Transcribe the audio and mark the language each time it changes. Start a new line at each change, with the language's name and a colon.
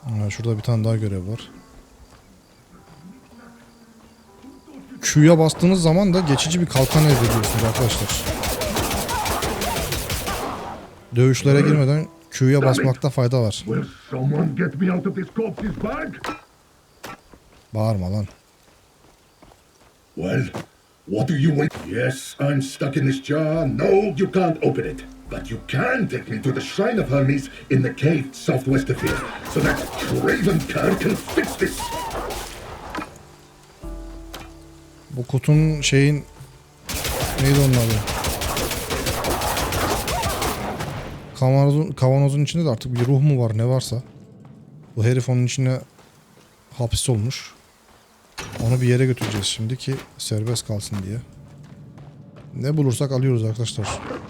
Turkish: Şurada bir tane daha görev var. Q'ya bastığınız zaman da geçici bir kalkan elde ediyorsunuz arkadaşlar. Dövüşlere girmeden Q'ya basmakta fayda var.
English: Will someone get me out of this corpse's bag?
Turkish: Bağırma lan.
English: Well, what do you wait? Yes, I'm stuck in this jar. No, you can't open it. But you can take me to the Shrine of Hermes in the cave southwest of here, so that craven cur can fix this.
Turkish: Bu kutunun neydi onun adı? Kavanozun içinde de artık bir ruh mu var ne varsa. Bu herif onun içine hapis olmuş. Onu bir yere götüreceğiz şimdi ki serbest kalsın diye. Ne bulursak alıyoruz arkadaşlar.